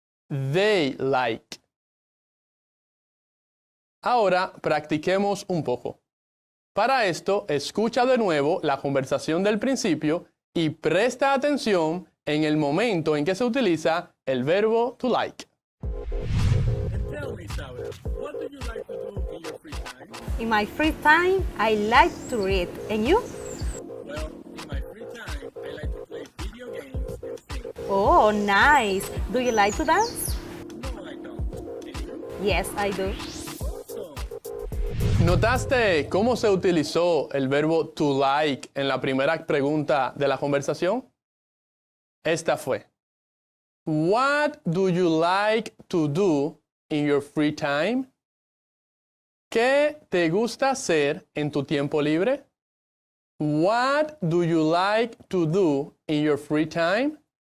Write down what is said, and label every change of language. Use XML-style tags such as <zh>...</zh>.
<en>They like.</en> <es>Ahora practiquemos un poco. Para esto, escucha de nuevo la conversación del principio y presta atención en el momento en que se utiliza el verbo to like.</es> <en>Tell me, Saura, what do you like to do in your free time? In my free time, I like to read. And you? Well, in my free time, I like to play video games and sing. Oh, nice. Do you like to dance? No, I don't. And you? Yes, I do.</en> <es>¿Notaste cómo se utilizó el verbo to like en la primera pregunta de la conversación? Esta fue.</es> <en>What do you like to do in your free time?</en> <es>¿Qué te gusta hacer en tu tiempo libre?</es> <en>What do you like to do in your free time?</en>